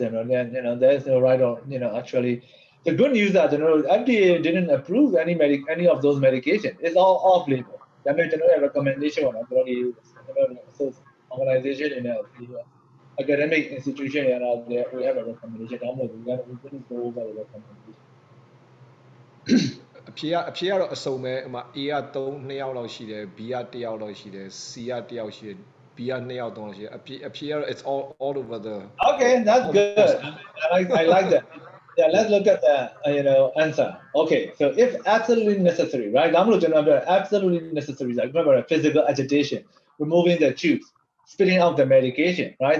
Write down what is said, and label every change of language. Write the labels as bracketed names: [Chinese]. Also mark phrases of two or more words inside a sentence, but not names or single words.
[English] There's no right or actually. The good news that FDA didn't approve any of those medications. It's all off-label. That means a recommendation on organization in academic institution out there. We have a recommendation. We didn't go over the recommendation. [Burmese] အဖြေကတော့အစုံပဲဟိုမှာ A က2ယောက်လောက်ရှိတယ် B က1ယောက်လောက်ရှိတယ် C က1ယောက်ရှိတယ် B က2ယောက်3ယောက်ရှိတယ်အဖြေကတော့ [English] it's all over the Okay, that's good. I like that. Yeah, let's look at the answer. Okay, so if absolutely necessary, right? Absolutely necessary. Like remember physical agitation, removing the tubes, spitting out the medication, right?